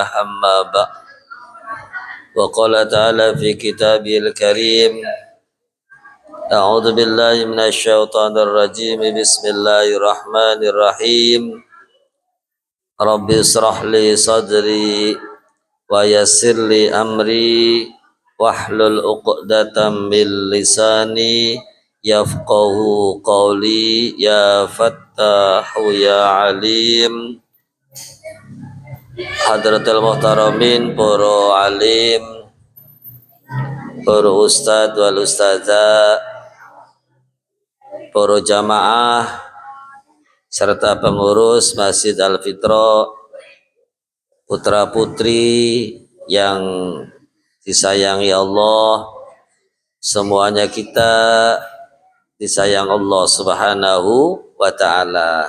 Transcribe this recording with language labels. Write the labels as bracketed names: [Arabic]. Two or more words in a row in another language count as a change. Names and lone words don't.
[Arabic] أما بعد وقال تعالى في كتابه الكريم أعوذ بالله من الشيطان الرجيم بسم الله الرحمن الرحيم رب اشرح لي صدري ويسر لي أمري واحلل عقدة من لساني يفقهوا قولي يا فتاح يا عليم. حضرة المحترمين, [Indonesian] para alim, para ustad [Arabic] والأستاذة, [Indonesian] para jamaah serta pengurus Masjid Al-Fitrah, putra putri yang disayangi Allah, semuanya kita disayang Allah [Arabic] سبحانه وتعالى.